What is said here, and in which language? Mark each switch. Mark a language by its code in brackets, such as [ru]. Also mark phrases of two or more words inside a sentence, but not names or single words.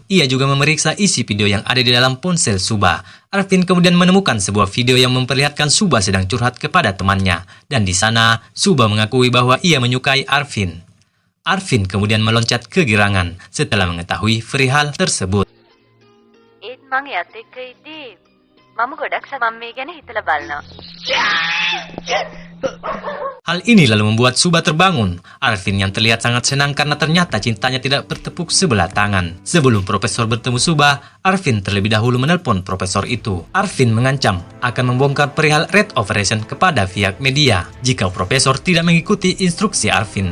[id] Ia juga memeriksa isi video yang ada di dalam ponsel Suba. Arvin kemudian menemukan sebuah video yang memperlihatkan Suba sedang curhat kepada temannya. Dan di sana, Suba mengakui bahwa ia menyukai Arvin. Arvin kemudian meloncat kegirangan setelah mengetahui perihal tersebut. [si] ඒත් මං එයත් එක්ක ඉද්දි මම ගොඩක් සමම් මේ ගැන හිතලා බලනවා. [id] Hal ini lalu membuat Suba terbangun. Arvin yang terlihat sangat senang karena ternyata cintanya tidak bertepuk sebelah tangan. Sebelum profesor bertemu Suba, Arvin terlebih dahulu menelpon profesor itu. Arvin mengancam akan membongkar perihal Red Operation kepada pihak media jika profesor tidak mengikuti instruksi Arvin.